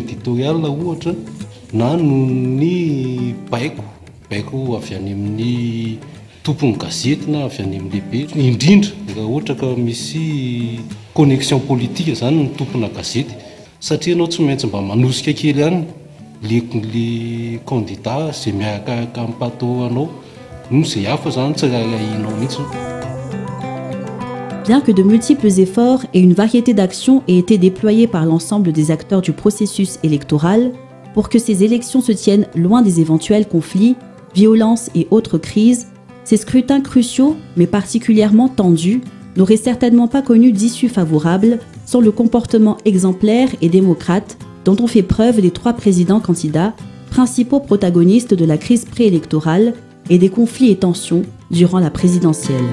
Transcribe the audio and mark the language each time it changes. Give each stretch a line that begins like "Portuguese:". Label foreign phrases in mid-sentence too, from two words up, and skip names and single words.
Malagasy: éditoriale ohatra na noho ny baiko avy any amin'ny tompony gazety na avy any amin'ny lehibe indrindra raha ohatra ka misy
French: connexion politique
Malagasy: zany ny tompona gazety satria anao tsy maintsy mba manosika kely ihany
French: le candidat
Malagasy: zay miaraka amin'ny pato anao no zay hafa zany tsy raha inao mihitsy.
French: Bien que de multiples efforts et une variété d'actions aient été déployés par l'ensemble des acteurs du processus électoral, pour que ces élections se tiennent loin des éventuels conflits, violences et autres crises, ces scrutins cruciaux, mais particulièrement tendus, n'auraient certainement pas connu d'issue favorable sans le comportement exemplaire et démocrate dont ont fait preuve les 3 présidents candidats, principaux protagonistes de la crise préélectorale et des conflits et tensions durant la présidentielle.